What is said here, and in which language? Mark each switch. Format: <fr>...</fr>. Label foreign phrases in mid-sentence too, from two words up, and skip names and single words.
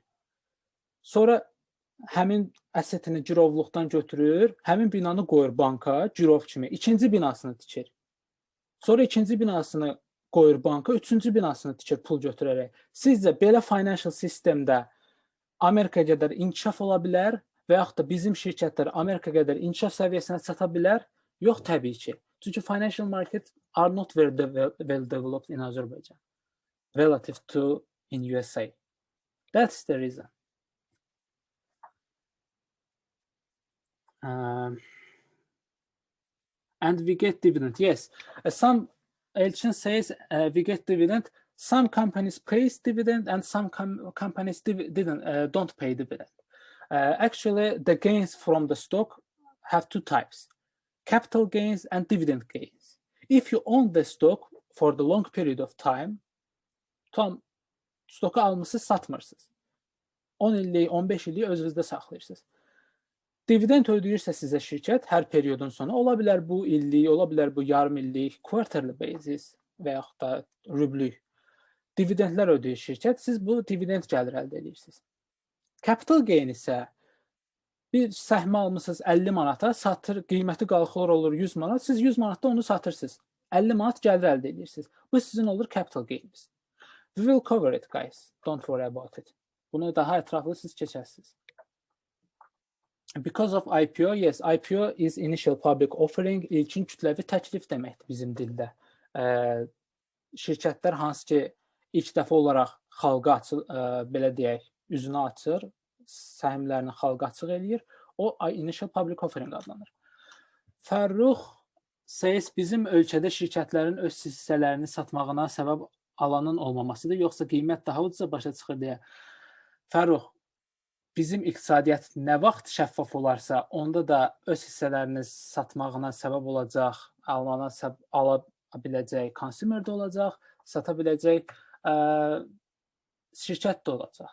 <az>Sonra həmin əssetini girovluqdan götürür, həmin binanı qoyur banka, girov kimi, ikinci binasını tikir. Sonra ikinci binasını qoyur banka, üçüncü binasını tikir pul götürərək. Sizcə belə financial sistemdə Amerika qədər inkişaf ola bilər və yaxud da bizim şirkətlər Amerika qədər inkişaf səviyyəsinə çata bilər? Yox, təbii ki.</az> <en>Çünki financial market are not very well developed in Azerbaijan relative to in USA. That's the reason. And we get dividend. Yes, some Elchin says we get dividend. Some companies pay dividend and some companies don't pay dividend. Actually, the gains from the stock have two types: capital gains and dividend gains. If you own the stock for the long period of time,</en> <az>tam stoku almışsınız, satmırsınız. 10 illik, 15 illik özünüzdə saxlayırsınız. Dividend ödəyirsə sizə şirkət hər periodun sonu, ola bilər bu illik, ola bilər bu yarım illik,</az> <en>quarterly basis</en> <az>və yaxud da rüblük dividendlər ödəyir şirkət, siz bu dividend gəlir əldə edirsiniz.</az> <en>Capital gain</en> <az>isə bir səhmə almışsınız 50 manata, satır, qiyməti qalxır olur 100 manat, siz 100 manatda onu satırsınız. 50 manat gəlir əldə edirsiniz. Bu sizin olur</az> <en>capital gains. We will cover it, guys. Don't worry about it.</en> <az>Bunu daha ətraflı siz keçərsiniz.</az> <en>Because of IPO, yes, IPO is initial public offering,</en> <az>ilkin kütləvi təklif deməkdir bizim dildə. Şirkətlər hansı ki ilk dəfə olaraq xalqa açır, belə deyək, üzünü açır, səhmlərini xalqa açıq eləyir, o</az> <en>initial public offering</en> <az>adlanır. Fərrux says bizim ölkədə şirkətlərin öz hissələrini satmağına səbəb alanın olmamasıdır, yoxsa qiymət daha ucuza başa çıxır deyə. Fərrux, bizim iqtisadiyyat nə vaxt şəffaf olarsa, onda da öz hissələrini satmağına səbəb olacaq, ala biləcək consumer də olacaq, sata biləcək şirkət də olacaq.</az>